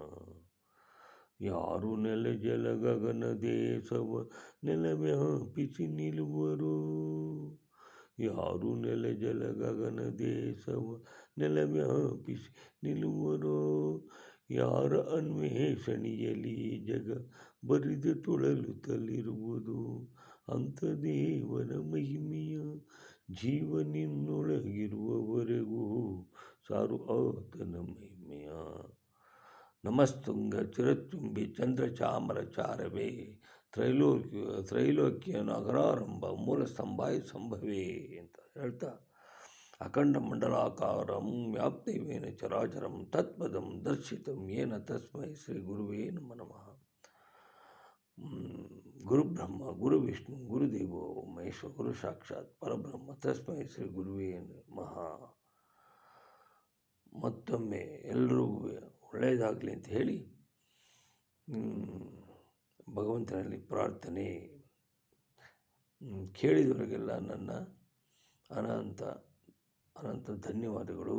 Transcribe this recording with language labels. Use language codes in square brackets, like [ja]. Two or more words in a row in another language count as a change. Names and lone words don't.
[kn] ಯಾರು ನೆಲ ಜಲ ಗಗನ ದೇಶವ ನೆಲವ್ಯಾಪಿಸಿ ನಿಲ್ಲುವರೋ, ಯಾರು ನೆಲ ಜಲ ಗಗನ ದೇಶವ ನೆಲವ್ಯಾಪಿಸಿ ನಿಲ್ಲುವರೋ, ಯಾರ ಅನ್ವೇಷಣೆಯಲ್ಲಿ ಜಗ ಬರಿದು ತುಳಲುತ್ತಲಿರುವುದು ಅಂಥ ದೇವರ ಮಹಿಮೆಯ ಜೀವನಿನ್ನೊಳಗಿರುವವರೆಗೂ ಸಾರು ಆತನ ಮಹಿಮೆಯ. [sa] ನಮಸ್ತುಂಗ ಚಿರಚುಂಬಿ ಚಂದ್ರ ಚಾಮರ ಚಾರವೇ, ತ್ರೈಲೋಕ್ಯ ನಗರಾರಂಭ ಮೂಲ ಸ್ತಂಭಾಯ ಸಂಭವೇ [kn] ಅಂತ ಹೇಳ್ತಾ, [sa] ಅಖಂಡ ಮಂಡಲಾಕಾರಂ ವ್ಯಾಪ್ತವೇನ ಚರಾಚರಂ ತತ್ಪದಂ ದರ್ಶಿತಂ ಏನ ತಸ್ಮೈ ಶ್ರೀ ಗುರುವೇ ನಮಃ. ಗುರುಬ್ರಹ್ಮ ಗುರು ವಿಷ್ಣು ಗುರುದೇವೋ ಮಹೇಶ್ವರ ಗುರು ಸಾಕ್ಷಾತ್ ಪರಬ್ರಹ್ಮ ತಸ್ಮೈ ಶ್ರೀ ಗುರುವೇ ನಮಃ. [kn] ಮತ್ತೊಮ್ಮೆ ಎಲ್ಲರಿಗೂ ಒಳ್ಳೆಯದಾಗಲಿ ಅಂತ ಹೇಳಿ ಭಗವಂತನಲ್ಲಿ ಪ್ರಾರ್ಥನೆ. ಕೇಳಿದವರಿಗೆಲ್ಲ ನನ್ನ ಅನಂತ ಅನಂತ ಧನ್ಯವಾದಗಳು.